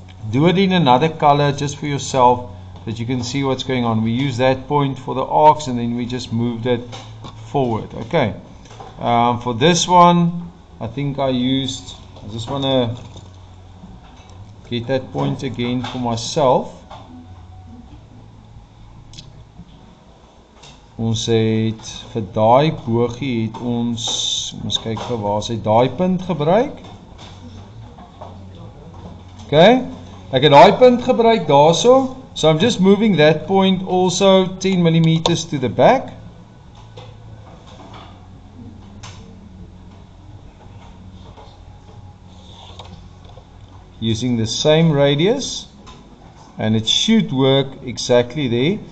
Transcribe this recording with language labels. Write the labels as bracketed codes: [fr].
[en] Do it in another color just for yourself, that you can see what's going on. We use that point for the arcs, and then we just moved it forward. Okay, for this one, I think I just want to get that point again for myself. [af] Ons het vir daai bogie het ons kyk gou waar sy daai punt gebruik. Okay, ek het daai punt gebruik daarso. [en] So I'm just moving that point also 10 millimeters to the back. Using the same radius, and it should work exactly there.